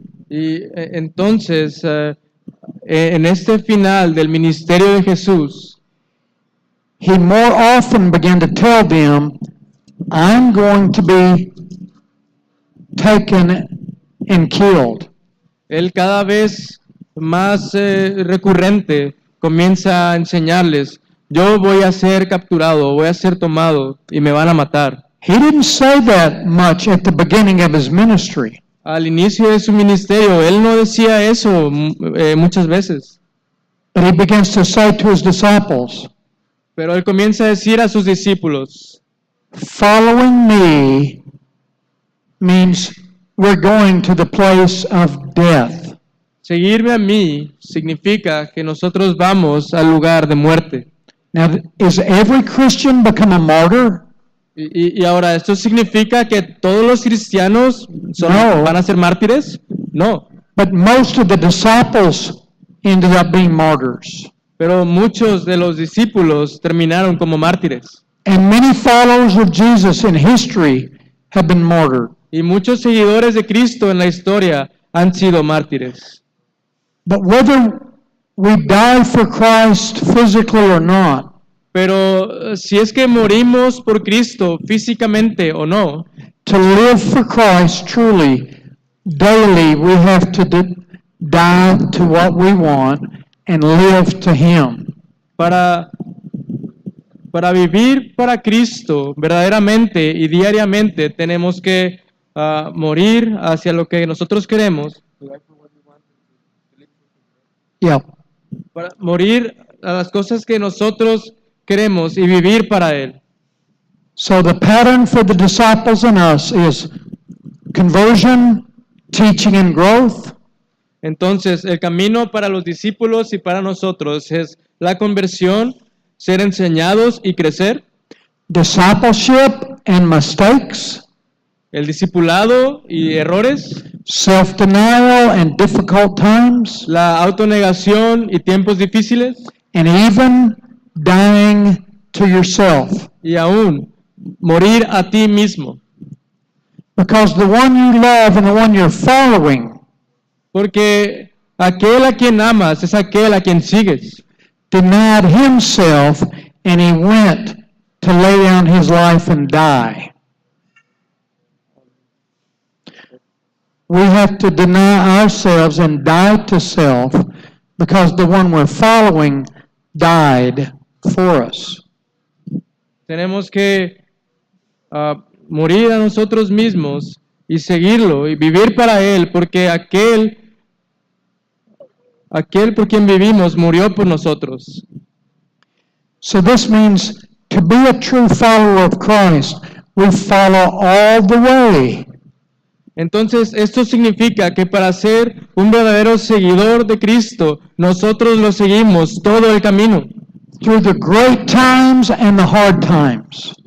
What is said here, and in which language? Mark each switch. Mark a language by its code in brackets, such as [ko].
[es] Y entonces, en este final del ministerio de Jesús, [en] He more often began to tell them, I'm going to be taken and killed. [es] Él cada vez más recurrente comienza a enseñarles, yo voy a ser capturado, voy a ser tomado y me van a matar. [en] He didn't say that much at the beginning of His ministry. [es] Al inicio de su ministerio, Él no decía eso muchas veces. [en] But He begins to say to His disciples, [es] Pero Él comienza a decir a sus discípulos, [en] following me means we're going to the place of death. [es] seguirme a mí significa que nosotros vamos al lugar de muerte. [en] Now, is every Christian become a martyr? [es] Y ahora, ¿esto significa que todos los cristianos [en] No. [es] van a ser mártires? No, [en] But most of the disciples ended up being martyrs. [es] pero muchos de los discípulos terminaron como mártires. [en] And many followers of Jesus in history have been martyred. [es] Y muchos seguidores de Cristo en la historia han sido mártires. [en] But whether we die for Christ physically or not, [es] Pero si es que morimos por Cristo físicamente o no, [en] to live for Christ truly, daily we have to die to what we want and live to Him. [es] para vivir para Cristo verdaderamente y diariamente tenemos que morir hacia lo que nosotros queremos, [en] Yeah. [es] para morir a las cosas que nosotros queremos y vivir para Él. [en] So the pattern for the disciples and us is conversion, teaching and growth, [es] Entonces, el camino para los discípulos y para nosotros es la conversión, ser enseñados y crecer, [en] discipleship and mistakes, [es] el discipulado y errores, [en] self-denial and difficult times, [es] la autonegación y tiempos difíciles, [en] and even dying to yourself. [es] y aún morir a ti mismo. [en] Because the one you love and the one you're following [es] Porque aquel a quien amas es aquel a quien sigues. [en] denied himself and he went to lay down his life and die. We have to deny ourselves and die to self because the one we're following died for us. [es] Tenemos que morir a nosotros mismos y seguirlo y vivir para Él, porque aquel aquel por quien vivimos murió por nosotros. [en] So this means to be a true follower of Christ, we follow all the way. [es] Entonces, esto significa que para ser un verdadero seguidor de Cristo, nosotros lo seguimos todo el camino, [en] Through the great times and the hard times.